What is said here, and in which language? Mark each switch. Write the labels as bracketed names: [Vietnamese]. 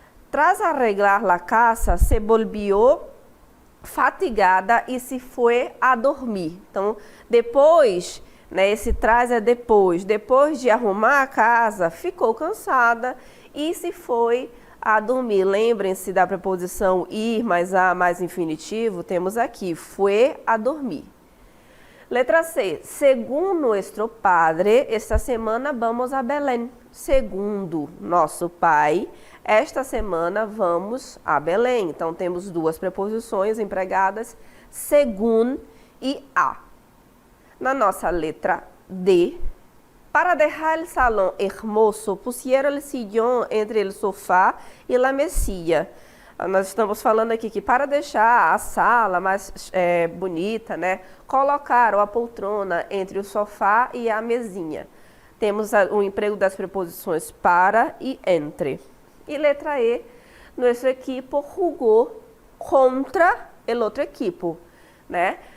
[Spanish] Tras arreglar la casa, se volvió fatigada [Portuguese] e se foi a dormir. Então, depois, né, esse traz é depois de arrumar a casa, ficou cansada e se foi a dormir. Lembrem-se da preposição ir mais a mais infinitivo, temos aqui, foi a dormir. [Spanish] Letra C, segundo nuestro padre, esta semana vamos a Belém. [Portuguese] Segundo nosso pai, esta semana vamos a Belém. Então, temos 2 preposições empregadas, según e a. Na nossa letra D, [Spanish] para dejar el salón hermoso, pusieron el sillón entre el sofá e la mesilla. [Portuguese] Nós estamos falando aqui que para deixar a sala mais bonita, né, colocar a poltrona entre o sofá e a mesinha. Temos o emprego das preposições para e entre. E letra E, nosso equipo jogou contra o outro equipo, né?